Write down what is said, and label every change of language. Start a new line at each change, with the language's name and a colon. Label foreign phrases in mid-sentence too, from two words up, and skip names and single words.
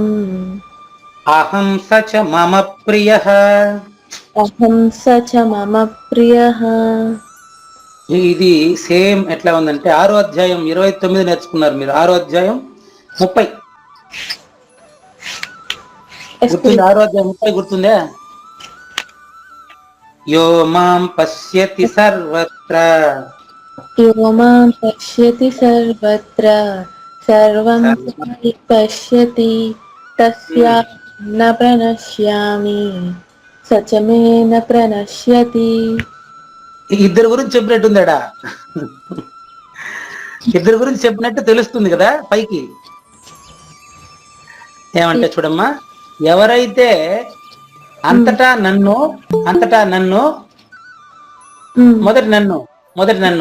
Sanskrit: అహం స చ మమ ప్రియః. అహం స చ మమ ప్రియః.
Telugu: ఇది సేమ్ ఎట్లా ఉందంటే 6వ అధ్యాయం 29 నేర్చుకున్నారు మీరు. 6వ అధ్యాయం 30 గుర్తుంది? 6వ అధ్యాయం 30 గుర్తుందే?
Sanskrit: యో మాం పశ్యతి సర్వత్ర యో మాం పశ్యతి సర్వత్ర సర్వం పశ్యతి తస్యాహం న ప్రణశ్యామి స చ మే న ప్రణశ్యతి.
Telugu: ఇద్దరు గురించి చెప్పినట్టుందాడా? ఇద్దరు గురించి చెప్పినట్టు తెలుస్తుంది కదా పైకి. ఏమంటే చూడమ్మా, ఎవరైతే అంతటా నన్ను మొదటి నన్ను